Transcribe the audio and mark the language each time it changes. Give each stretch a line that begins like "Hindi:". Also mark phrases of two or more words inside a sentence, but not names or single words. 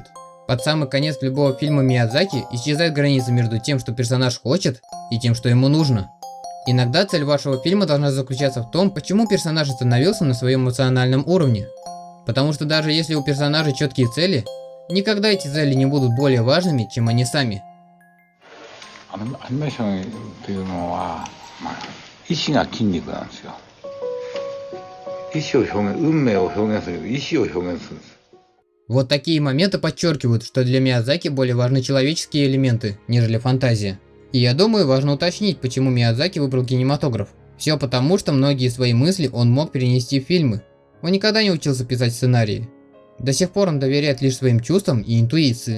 Russian: Под самый конец любого фильма Миядзаки исчезает граница между тем, что персонаж хочет, и тем, что ему нужно. Иногда цель вашего фильма должна заключаться в том, почему персонаж остановился на своем эмоциональном уровне. Потому что даже если у персонажей четкие цели, никогда эти цели не будут более важными, чем они сами.
Japanese: アニメーションっていうのは、意志が筋肉なんですよ。意志を表現、運命を表現する、意志を表現するんです。
Russian: Вот такие моменты подчеркивают, что для Миядзаки более важны человеческие элементы, нежели фантазия. И я думаю, важно уточнить, почему Миядзаки выбрал кинематограф. Все потому, что многие свои мысли он мог перенести в фильмы. Он никогда не учился писать сценарии. До сих пор он доверяет лишь своим чувствам и интуиции.